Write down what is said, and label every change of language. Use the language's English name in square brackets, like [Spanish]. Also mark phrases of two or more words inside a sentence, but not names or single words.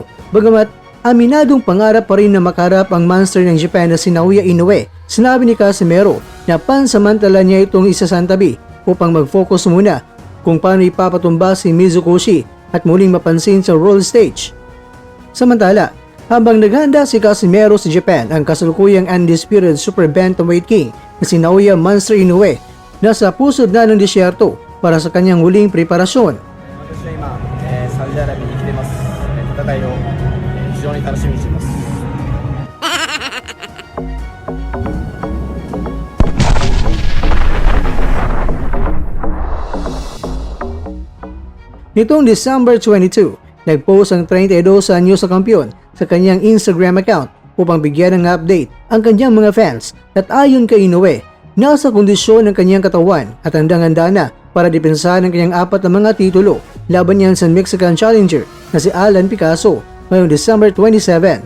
[Filipino] Bagamat aminadong pangarap pa rin na makarap ang monster ng Japan na si Naoya Inoue, sinabi ni Casimero na pansamantala niya itong isasantabi upang mag-focus muna kung paano ipapatumba si Mizukoshi at muling mapansin sa [English] world stage. [Filipino] Samantala, habang naghanda si Casimero sa Japan, ang kasalukuyang [English] undisputed Super Bantamweight King [Filipino] na si Naoya Monster Inoue nasa pusod na ng disyerto para sa kanyang huling preparasyon. [Japanese] サウジアラビアに来てます。戦いを非常に楽しみにしています。 [Filipino] Nitong December 22, nag-post ang 32 anyos na kampiyon sa kanyang [English] Instagram account [Filipino] upang bigyan ng update ang kanyang mga fans at ayon kay Inoue, nasa kondisyon ng kanyang katawan at handang-handa na para depensahan ang kanyang 4 na mga titulo laban niyan sa [English] Mexican Challenger [Filipino] na si Alan Picasso ngayong December 27.